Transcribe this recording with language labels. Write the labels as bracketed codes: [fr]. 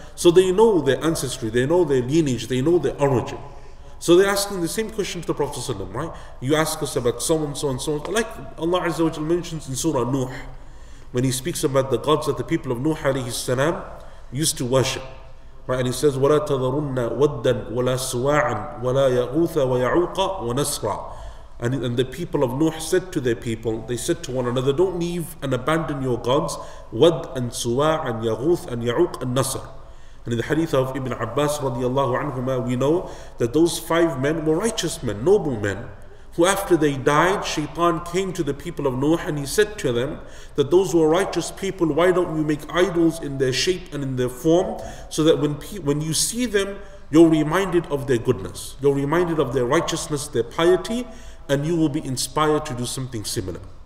[en] So they know their ancestry, they know their lineage, they know their origin. So they're asking the same question to the Prophet ﷺ, right? You ask us about so and so and so, like Allah Azza wa Jalla mentions in Surah Nuh, when he speaks about the gods that the people of Nuh alayhi salam used to worship. Right? And he says, [ar] وَلَا تَذَرُنَّ وَدًّا وَلَا سُوَاعًا وَلَا يَغُوثَ وَيَعُوقَ وَنَسْرًا. [en] And the people of Nuh said to their people, they said to one another, don't leave and abandon your gods, Wad and Suwa' and Yaghuth and Ya'uq and Nasr. And in the hadith of Ibn Abbas radiallahu anhuma, we know that those 5 men were righteous men, noble men, who after they died, Shaitan came to the people of Nuh and he said to them that those who are righteous people, why don't you make idols in their shape and in their form, so that when you see them, you're reminded of their goodness, you're reminded of their righteousness, their piety, and you will be inspired to do something similar.